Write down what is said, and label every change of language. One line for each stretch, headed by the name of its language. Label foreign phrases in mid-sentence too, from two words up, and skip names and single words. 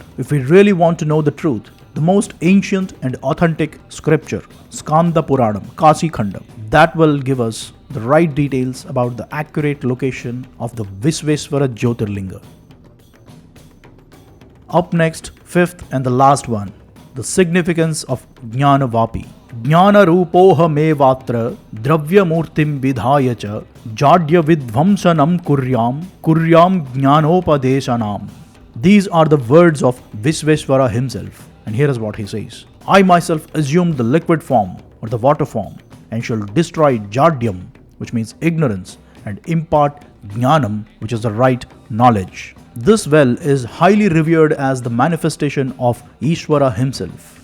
English: If we really want to know the truth, the most ancient and authentic scripture, Skanda Puranam, Kasi Khandam, that will give us the right details about the accurate location of the Visvesvara Jyotirlinga. Up next, fifth and the last one, the significance of Gnyanvapi.
Sanskrit: Jnana Rupoha Mevatra Dravya Murtim Vidhayacha Jadya Vidvamsanam Kuryam Jnanopadeshanam.
English: These are the words of Visvesvara himself. And here is what he says. I myself assumed the liquid form or the water form and shall destroy Jadyam, which means ignorance, and impart Jnanam, which is the right knowledge. This well is highly revered as the manifestation of Ishvara himself.